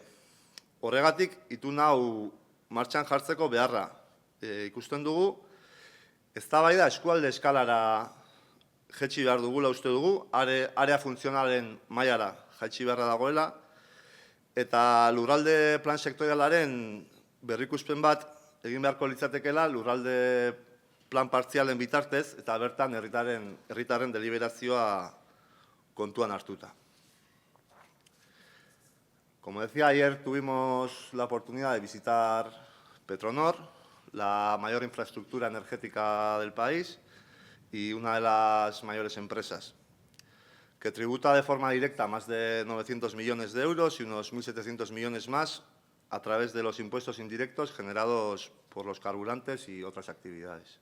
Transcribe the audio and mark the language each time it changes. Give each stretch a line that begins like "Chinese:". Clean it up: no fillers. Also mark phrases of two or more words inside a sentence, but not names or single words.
Basque: Horregatik, itun hau martxan jartzeko beharra ikusten dugu, eztabaida eskualde eskalara jaitsi behar dugula uste dugu, area funtzionalen mailara jaitsi beharra dagoela, eta lurralde plan sektorialaren berrikuspen bat egin beharko litzatekeela lurralde plan partzialen bitartez, eta bertan herritarren deliberazioa kontuan hartuta.
Spanish: Como decía, ayer tuvimos la oportunidad de visitar Petronor, la mayor infraestructura energética del país y una de las mayores empresas, que tributa de forma directa más de 900 millones de euros y unos 1.700 millones más a través de los impuestos indirectos generados por los carburantes y otras actividades.